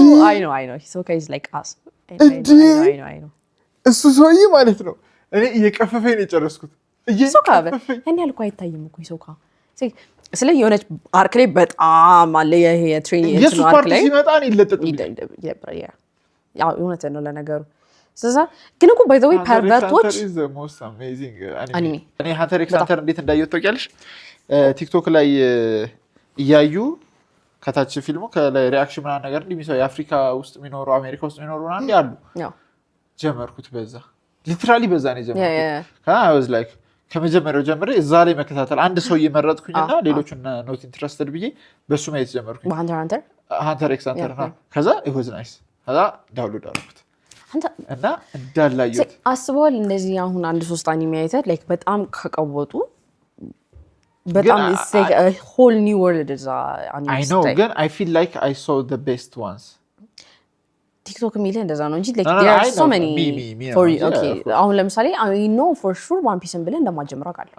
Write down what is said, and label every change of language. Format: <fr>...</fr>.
<en>I know Hisoka is like us I know</en> <am>እሱ ሰውዬ ማለት ነው እኔ እየቀፈፈኝ ነው የጨረስኩት ሂሶካ እኔ ያልኩ አይታይም እኮ ሂሶካ ስለ የሆነች አርክ ላይ በጣም አለ ይሄ ትሬኒንግ የሱ ፓርት ሲመጣ ነው ይለጥጥልኝ ያው እውነት ነው ለነገሩ ስለዛ ግን እኮ</am> <en>by the way</en> <am>pervertoች</am> <en>is the most amazing anime</en> <am>እኔ ሃንተር ኤክስ ሃንተር እንዴት እንዳየሁት ታውቂያለሽ ቲክቶክ ላይ እያዩ ከታች ፊልሙ ከላይ ሪአክሽን ምናምን ነገር እንደሚሰው የአፍሪካ ውስጥ የሚኖሩ አሜሪካ ውስጥ የሚኖሩ ምናምን ያሉ ጀመርኩት በዛ ሊትራሊ በዛ ነው ጀመርኩት</am> <en>I was like</en> <am>ከመጀመሪያው ጀምሬ እዛ ላይ መከታተል አንድ ሰው እየመረጥኩኝና ሌሎቹን ኖት ኢንትረስትድ ብዬ በሱ ማየት ጀመርኩኝ ሃንተር ኤክስ ሃንተር ከዛ</am> <en>it was nice</en> <am>ከዛ ዳውንሎድ አደረኩት እና እንዳላየሁት አስበዋል እንደዚህ አሁን አንድ 3 አኒሜ አይተህ like በጣም ከቀወጡ በጣም</am> <en>it's like a whole new world is anime I know ግን I feel like I saw the best ones</en> <am>ቲክቶክ የሚልህ እንደዛ ነው እንጂ</am> <en>like there are so many for you okay አሁን ለምሳሌ I know for sure One Piece</en> <am>ብለህ እንደማትጀምረው አውቃለሁ</am>